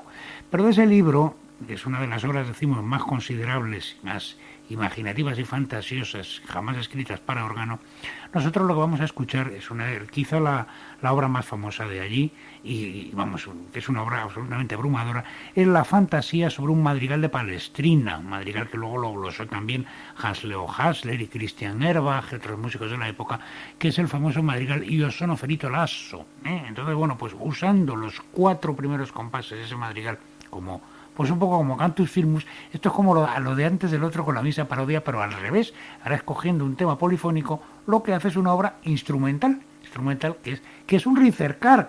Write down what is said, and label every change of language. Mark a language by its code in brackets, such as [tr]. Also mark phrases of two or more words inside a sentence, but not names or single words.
[es] Pero de ese libro, que es una de las obras, decimos, más considerables, más imaginativas y fantasiosas jamás escritas para órgano, nosotros lo que vamos a escuchar es quizá la obra más famosa de allí, y vamos, que es una obra absolutamente abrumadora, es la fantasía sobre un madrigal de Palestrina, un madrigal que luego lo glosó también Hans-Leo Hassler y Christian Erbach, otros músicos de la época, que es el famoso madrigal Io sono ferito lasso. Entonces, bueno, pues usando los 4 primeros compases de ese madrigal pues un poco como [la] Cantus Firmus, [es] esto es como lo de antes del otro con la misa parodia, pero al revés. Ahora escogiendo un tema polifónico, lo que hace es una obra instrumental que es un ricercar.